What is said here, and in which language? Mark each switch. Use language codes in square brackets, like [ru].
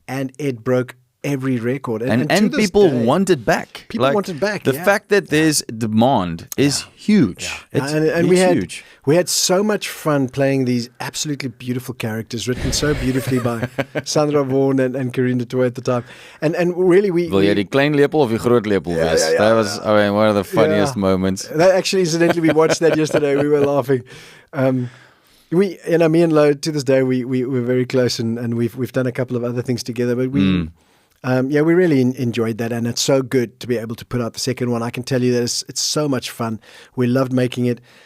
[en] And it broke every record. And to this people day, want it back. People want it back. The fact that there's demand is huge. Yeah. And we had so much fun playing these absolutely beautiful characters written so beautifully by Sandra Vaughan and Karine de Tooy at the time. And really [af] Wil jy die klein lepel of die groot lepel wees? [en] That was, I mean, one of the funniest moments. That actually, incidentally, we watched that yesterday. We were laughing. Me and Lo, to this day, we're very close, and we've done a couple of other things together. But we really enjoyed that, and it's so good to be able to put out the second one. I can tell you that it's so much fun. We loved making it.